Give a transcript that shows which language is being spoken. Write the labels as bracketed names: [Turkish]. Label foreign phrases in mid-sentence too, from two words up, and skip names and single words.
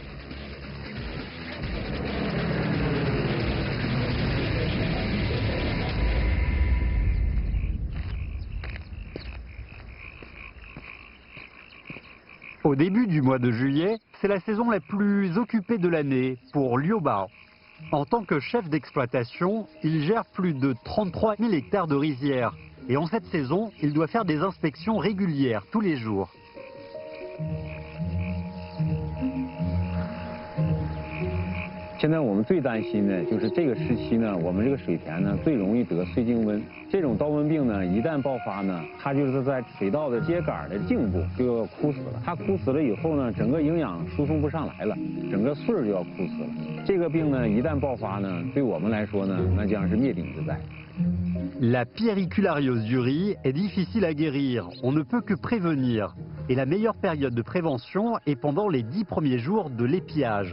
[French] Au début du mois de juillet, c'est la saison la plus occupée de l'année pour Liu Bao. En tant que chef d'exploitation, il gère plus de 33 000 hectares de rizières. Et en cette saison, il doit faire des inspections régulières tous les jours. [Chinese] 现在我们最担心的就是这个时期呢，我们这个水田呢最容易得穗茎瘟。这种刀瘟病呢，一旦爆发呢，它就是在水稻的秸秆的茎部就要枯死了。它枯死了以后呢，整个营养输送不上来了，整个穗儿就要枯死了。这个病呢，一旦爆发呢，对我们来说呢，那将是灭顶之灾。 [French] La piériculariose du riz est difficile à guérir, on ne peut que prévenir. Et la meilleure période de prévention est pendant les 10 premiers jours de l'épiage.